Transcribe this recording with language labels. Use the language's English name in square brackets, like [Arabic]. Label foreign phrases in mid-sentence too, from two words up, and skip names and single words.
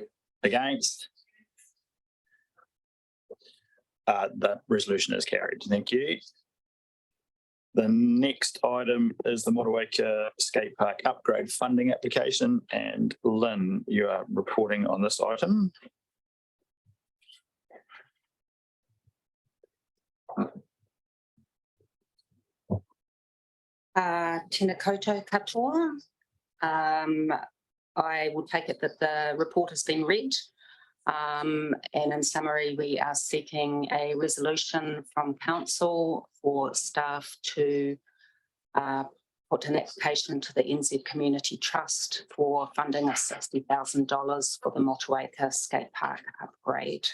[English] Against? That resolution is carried. Thank you. The next item is the Motueka Skate Park upgrade funding application. And Lynn, you are reporting on this item. [Māori] Tēnā koutou katoa. [English] I will take it that the report has been read. And in summary, we are seeking a resolution from council for staff to put an application to the NZ Community Trust for funding of $60,000 for the Motueka Skate Park upgrade.